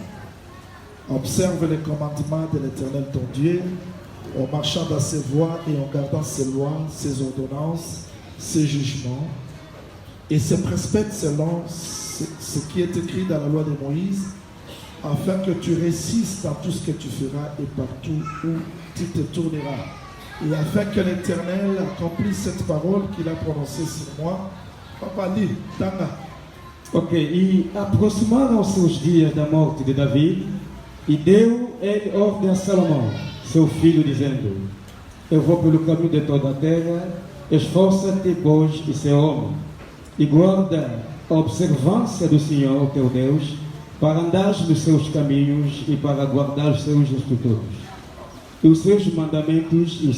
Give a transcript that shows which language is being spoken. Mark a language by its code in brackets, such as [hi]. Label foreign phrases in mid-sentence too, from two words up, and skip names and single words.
[fr] Observe les commandements de l'Éternel ton Dieu, en marchant dans ses voies et en gardant ses lois, ses ordonnances, ses jugements, et se respecte selon ce qui est écrit dans la loi de Moïse, afin que tu réussisses dans tout ce que tu feras et partout où tu te tourneras. Et afin que l'Éternel accomplisse cette parole qu'il a prononcée sur moi. Papa, lis, [ln] Tanga. [pt] Ok, e aproximaram-se os dias da morte de Davi, e deu ele ordem a Salomão, seu filho, dizendo: eu vou pelo caminho de toda a terra, esforça-te, pois, e ser homem, e guarda a observância do Senhor teu Deus, para andares nos seus caminhos e para guardar os seus estatutos, e os seus mandamentos e os